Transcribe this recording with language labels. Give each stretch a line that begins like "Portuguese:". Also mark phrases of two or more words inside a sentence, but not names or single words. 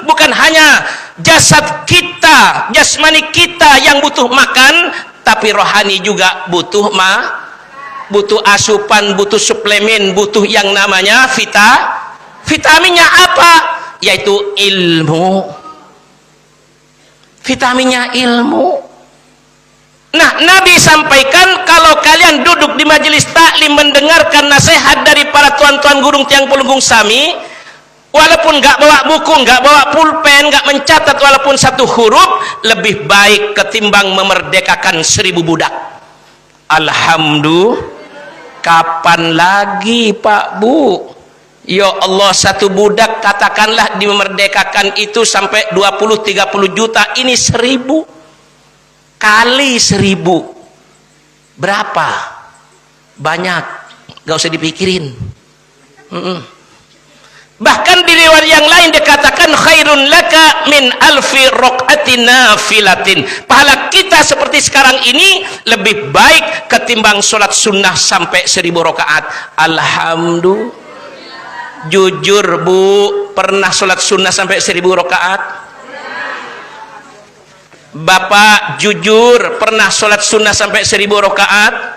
Indonesian: Bukan hanya jasad kita, jasmani kita yang butuh makan, tapi rohani juga butuh asupan, butuh suplemen, butuh yang namanya vitaminnya apa? Yaitu ilmu. Vitaminnya ilmu. Nah, Nabi sampaikan, kalau kalian duduk di majelis taklim mendengarkan nasihat dari para tuan-tuan gurung
Balinese: tiang pelunggung sami,
Indonesian: walaupun nggak bawa buku, nggak bawa pulpen, nggak mencatat walaupun satu huruf, lebih baik ketimbang memerdekakan 1000 budak. Alhamdulillah. Kapan lagi Pak Bu?
Arabic: يا الله,
Indonesian: satu budak katakanlah dimerdekakan itu sampai 20-30 juta, ini 1000 kali 1000 berapa? Banyak, gak usah dipikirin. Bahkan di riwayat yang lain dikatakan
Arabic: خير لك من ألف ركعة نافلة.
Indonesian: Pahala kita seperti sekarang ini lebih baik ketimbang sholat sunnah sampai 1000 rakaat. Alhamdulillah. Jujur Bu, pernah sholat sunnah sampai 1000 rakaat? Bapak jujur pernah sholat sunnah sampai 1000 rakaat?